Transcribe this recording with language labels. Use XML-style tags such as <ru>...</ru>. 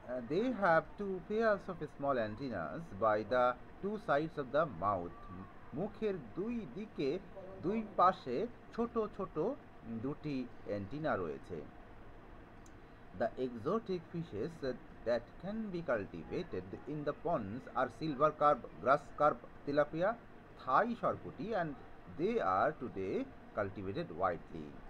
<en>They have two pairs of small antennas by the two sides of the mouth.</en> <bn>মুখের দুই পাশে ছোট ছোট দুটি অ্যান্টিনা রয়েছে.</bn> <en>The exotic fishes that can be cultivated in the ponds are silver carp, grass carp, tilapia, Thai sarputi, and they are today cultivated widely.</en>